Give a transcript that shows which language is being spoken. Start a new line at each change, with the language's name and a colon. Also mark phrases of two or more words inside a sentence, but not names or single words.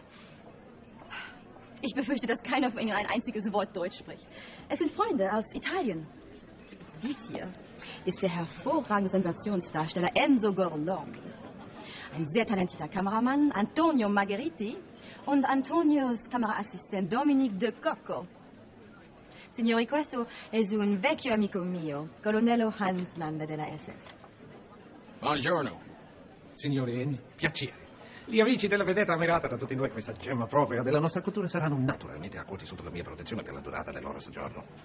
German: Ich befürchte, dass keiner von Ihnen ein einziges Wort Deutsch spricht. Es sind Freunde aus Italien. Dies hier ist der hervorragende Sensationsdarsteller Enzo Gorlami. Ein sehr talentierter Kameramann, Antonio Margheriti, und Antonios Kameraassistent Dominique de Cocco.
Italian: Signori, questo è un vecchio amico mio, colonnello Hans Landa della SS. Buongiorno. Signori, piacere. Gli amici della vedetta ammirata da tutti noi, questa gemma propria della nostra cultura, saranno naturalmente accolti sotto la mia protezione per la durata del loro soggiorno.